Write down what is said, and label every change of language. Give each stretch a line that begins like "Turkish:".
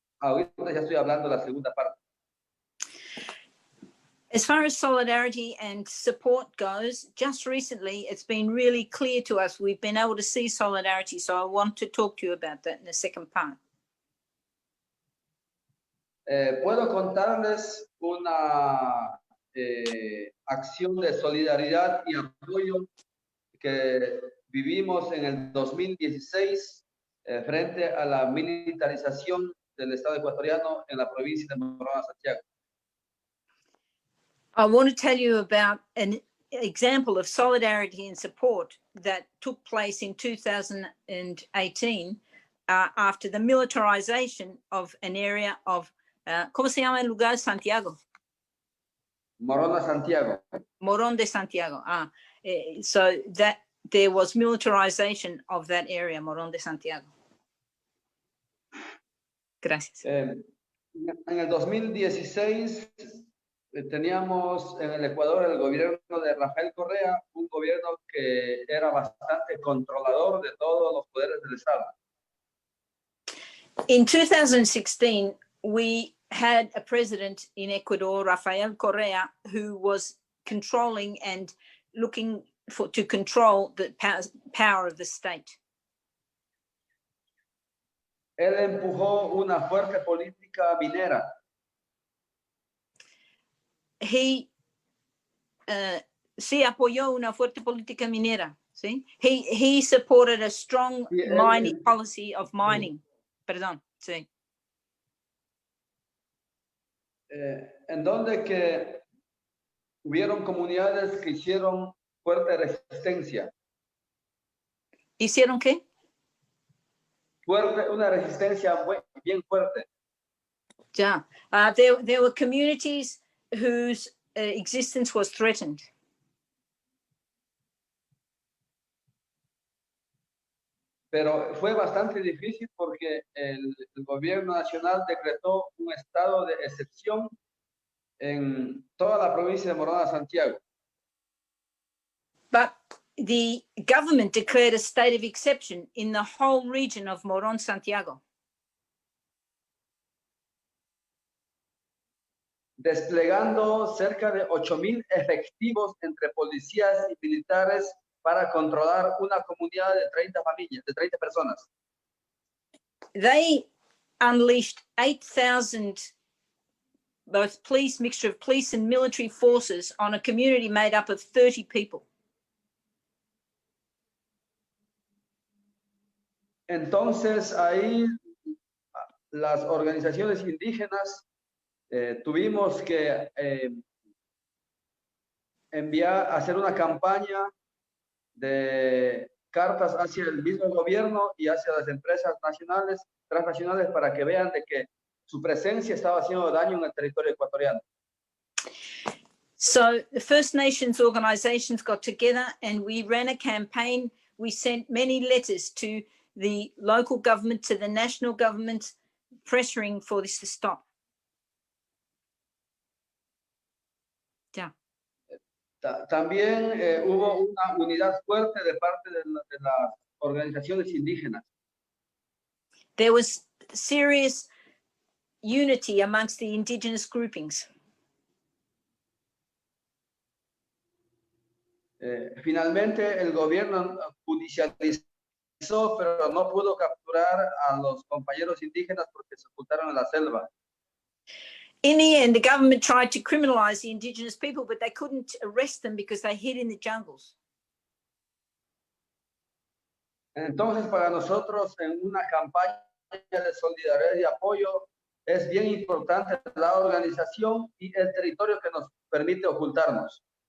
Spanish: Ahorita ya estoy hablando de la segunda parte.
English: As far as solidarity and support goes, just recently it's been really clear to us. We've been able to see solidarity, so I want to talk to you about that in the second part.
Spanish: Puedo contarles una acción de solidaridad y apoyo que vivimos en el 2016 frente a la militarización del Estado ecuatoriano en la provincia de Morona, Santiago.
English: I want to tell you about an example of solidarity and support that took place in 2018 after the militarization of an area of,
Spanish: ¿cómo se llama el lugar? Santiago. Morona, Santiago. Morón de Santiago.
English: So that there was militarization of that area, Morón de Santiago.
Spanish: Gracias. En el 2016 teníamos en el Ecuador el gobierno de Rafael Correa, un gobierno que era bastante controlador de todos los poderes del Estado.
English: In 2016, we had a president in Ecuador, Rafael Correa, who was controlling and looking to control the power of the state.
Spanish: Él empujó una fuerte política minera. He sí apoyó una fuerte política minera. ¿Sí?
English: He supported a strong mining policy of mining.
Spanish: Perdón, sí. En donde que hubieron comunidades que hicieron fuerte resistencia. ¿Hicieron qué? Fuerte, una resistencia bien fuerte.
English: Yeah, there were communities whose existence was threatened.
Spanish: Pero fue bastante difícil porque el gobierno nacional decretó un estado de excepción en toda la provincia de Morona, Santiago.
English: But the government declared a state of exception in the whole region of Morón, Santiago.
Spanish: Desplegando cerca de 8,000 efectivos entre policías y militares para controlar una comunidad de 30 familias, de 30 personas.
English: They unleashed 8,000 both mixture of police and military forces on a community made up of 30 people.
Spanish: Entonces ahí las organizaciones indígenas tuvimos que hacer una campaña de cartas hacia el mismo gobierno y hacia las empresas nacionales, transnacionales, para que vean de que su presencia estaba haciendo daño en el territorio ecuatoriano.
English: So the First Nations organizations got together and we ran a campaign. We sent many letters to the local government, to the national government, pressuring for this to stop. Yeah.
Spanish: También hubo una unidad fuerte de parte de las organizaciones indígenas.
English: There was serious unity amongst the indigenous groupings.
Spanish: Finalmente el gobierno judicializó, pero no pudo capturar a los compañeros indígenas porque se ocultaron en la selva.
English: In the end, the government tried to criminalize the indigenous people, but they couldn't arrest them because they hid in the jungles.
Spanish: Entonces, para nosotros, en una campaña de solidaridad y apoyo, es bien importante la organización y el territorio que nos permite ocultarnos.